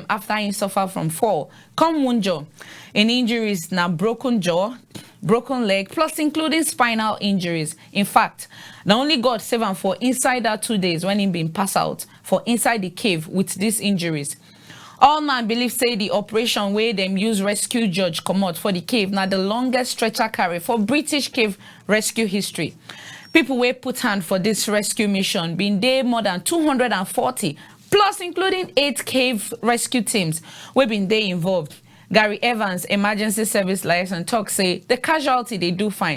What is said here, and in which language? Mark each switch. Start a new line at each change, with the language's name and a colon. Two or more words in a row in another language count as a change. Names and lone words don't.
Nigerian Pidgin: after him suffer from fall come wunjure. In injuries na broken jaw, broken leg, plus including spinal injuries. In fact, na only God save am for inside that 2 days when him been pass out for inside the cave with these injuries. All man believe say the operation wey dem use rescue George comot for the cave na the longest stretcher carry for British cave rescue history. People wey put hand for this rescue mission been dey more than 240, plus including 8 cave rescue teams wey been dey involved. Gary Evans, emergency service liaison, talk say the casualty they do fine.